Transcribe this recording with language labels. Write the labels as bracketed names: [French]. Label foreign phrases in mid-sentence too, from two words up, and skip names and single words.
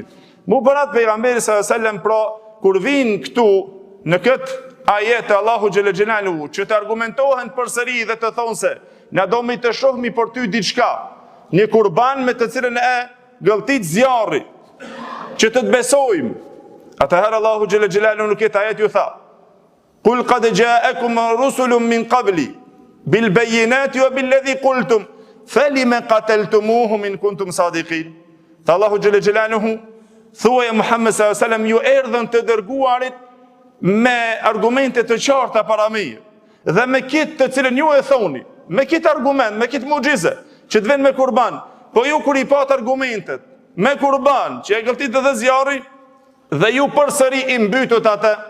[Albanian] Mu përat pejgamberi s.a.s. pra, kur vinë këtu në këtë ajet e Allahu [Arabic] جل جلاله, [Albanian] që të argumentohen përsëri dhe të thonë se na do mi të shohmi për ty diçka, një kurban me të cilën e gëlltit zjarri, që të besojmë. Atëherë Allahu [Arabic] جل جلاله [Albanian] në këtë ajet ju tha: [Arabic] "قل قد جاءكم رسل من قبلي بالبينات وبالذي قلتم فلم قتلتموهم إن كنتم صادقين." [Albanian] Tha Allahu [Arabic] جل جلاله, [Albanian] thuaj Muhammed [Arabic] صلى الله عليه وسلم, [Albanian] ju erdhën të dërguarit me argumente të qarta para meje, dhe me këtë të cilën ju e thoni, me këtë argument, me këtë mucize, që të vjen me kurban, po ju kur i pat argumentet me kurban, që e gëlltit edhe zjarri, dhe ju përsëri i mbytët atë.